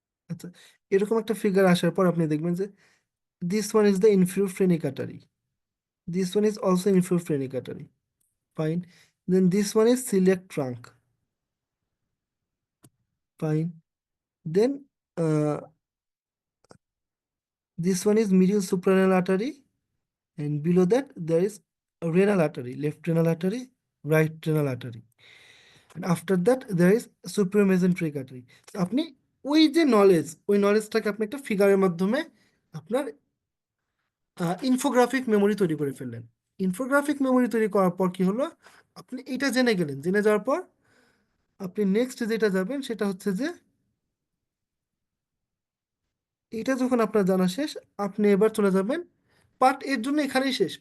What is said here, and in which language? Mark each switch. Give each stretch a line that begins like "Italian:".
Bangla: আচ্ছা, এরকম একটা ফিগার আসার পর আপনি দেখবেন যে
English: This one is the inferior phrenic artery, this one is also inferior phrenic artery, fine. Then this one is coeliac trunk, fine. Then this one is medial suprarenal artery, and below that there is a renal artery, left renal artery, right renal artery, and after that there is superior mesenteric artery.
Bangla: আপনি ওই যে knowledge, ওই নলেজটাকে আপনি একটা ফিগারের মাধ্যমে আপনার infographic memory তৈরি করে ফেললেন। ইনফোগ্রাফিক মেমোরি তৈরি করার পর কি হলো, আপনি এটা জেনে গেলেন, জেনে যাওয়ার পর আপনি নেক্সট যেটা যাবেন সেটা হচ্ছে যে এটা যখন আপনার জানা শেষ, আপনি এবার চলে যাবেন পার্ট এর জন্য, এখানেই শেষ।